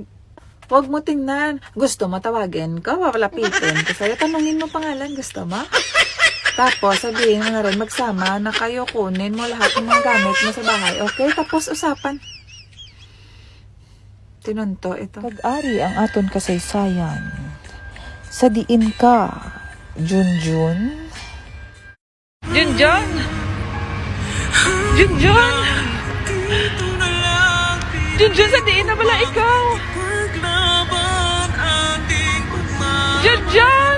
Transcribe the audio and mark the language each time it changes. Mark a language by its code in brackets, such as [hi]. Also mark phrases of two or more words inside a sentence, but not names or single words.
[tl] Huwag mo tingnan. Gusto mo tawagin ko? Papalapitin ko sa'yo. Tanungin mo pangalan. Gusto mo? Tapos, sabihin mo na rin, magsama na kayo, kunin mo lahat ng mga gamit mo sa bahay. Okay? Tapos, usapan. Tinunto ito. [hil] Pag-ari ang aton kasaysayan. Sa diin ka, Junjun. Junjun! Junjun! Junjun, sa diin na pala ikaw. Junjun!